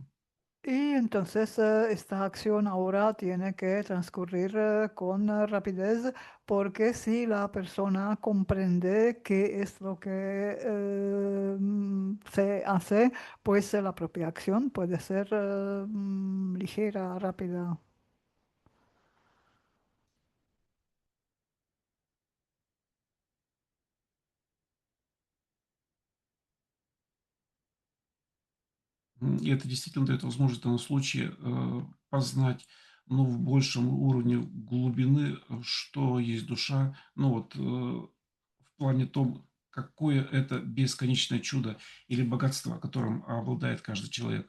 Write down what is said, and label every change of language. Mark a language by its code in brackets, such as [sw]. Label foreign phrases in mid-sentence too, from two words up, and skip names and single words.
[es] Y entonces esta acción ahora tiene que transcurrir con rapidez porque si la persona comprende qué es lo que se hace, pues la propia acción puede ser ligera, rápida. [ru] И это действительно дает возможность в данном случае, познать, ну, в большем уровне глубины, что есть душа. Ну вот, в плане том, какое это бесконечное чудо или богатство, которым обладает каждый человек.